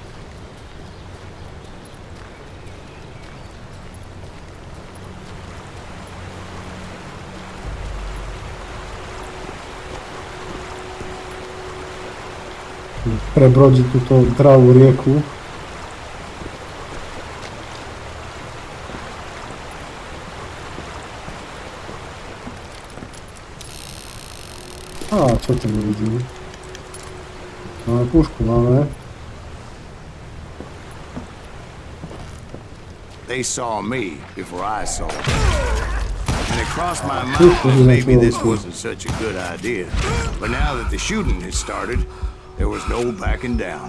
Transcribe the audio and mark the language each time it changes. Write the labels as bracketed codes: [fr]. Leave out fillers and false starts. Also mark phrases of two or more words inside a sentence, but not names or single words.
[sk] Prebrodiť túto dravú rieku. Á, čo to nevidím? Máme pušku, máme. [en] They saw me before I saw them. And it crossed my mind that maybe this wasn't such a good idea. But now that the shooting had started, there was no backing down.